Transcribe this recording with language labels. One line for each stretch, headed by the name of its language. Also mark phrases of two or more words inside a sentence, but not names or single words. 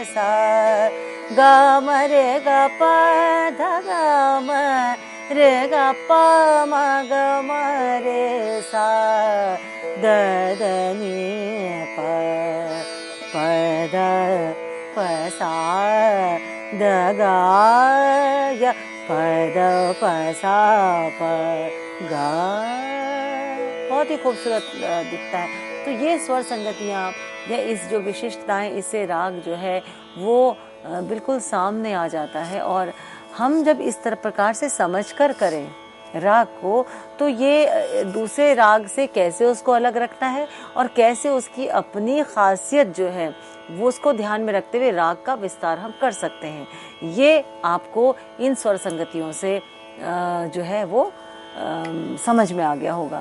Hindi: सा, ग म रे ग प ध ग म रे ग प म ग म रे सा द ध नि प प द प सा द ग य प द प सा प ग, बहुत ही खूबसूरत दिखता है। तो ये स्वर संगतियाँ या इस जो विशिष्टताएं, इससे राग जो है वो बिल्कुल सामने आ जाता है। और हम जब इस तरह प्रकार से समझकर करें राग को, तो ये दूसरे राग से कैसे उसको अलग रखना है और कैसे उसकी अपनी खासियत जो है वो उसको ध्यान में रखते हुए राग का विस्तार हम कर सकते हैं, ये आपको इन स्वर संगतियों से जो है वो समझ में आ गया होगा।